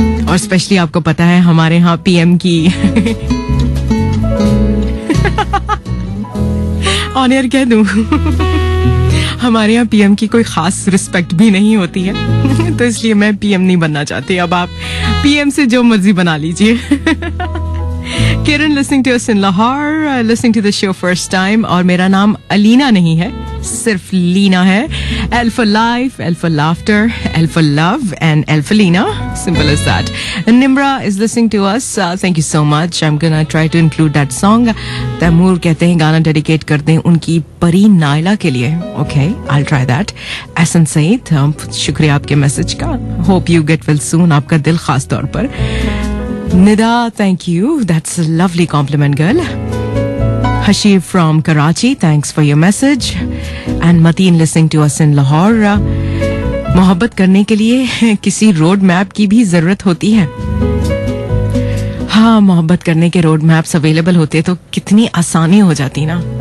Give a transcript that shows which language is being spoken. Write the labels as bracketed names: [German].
[Hindi] और स्पेशली आपको पता है हमारे यहाँ पीएम की ऑनर कह दूं हमारे यहाँ पीएम की कोई खास रिस्पेक्ट भी नहीं होती है. तो इसलिए मैं पीएम नहीं बनना चाहती. अब आप पीएम से जो मर्जी बना लीजिए. [English] Kiran listening to us in Lahore, listening to the show first time. [Hindi] और मेरा नाम अलीना नहीं है, सिर्फ लीना है. [English] L for life, L for laughter, L for love and L for Lina. Simple as that. And Nimra is listening to us. Thank you so much. I'm gonna try to include that song. [Hindi] Taimur कहते हैं गाना dedicate कर दें उनकी परी नायला के लिए. [English] Okay, I'll try that. [Hindi] Ehsan Saeed, शुक्रिया आपके मैसेज का. [English] Hope you get well soon. [Hindi] आपका दिल खास तौर पर. [English] Nida, thank you. That's a lovely compliment, girl. Hashir from Karachi, thanks for your message. And Mateen listening to us in Lahore. [Hindi] मोहब्बत करने के लिए किसी रोड मैप की भी जरूरत होती है. हाँ, मोहब्बत करने के रोड मैप्स अवेलेबल होते तो कितनी आसानी हो जाती ना.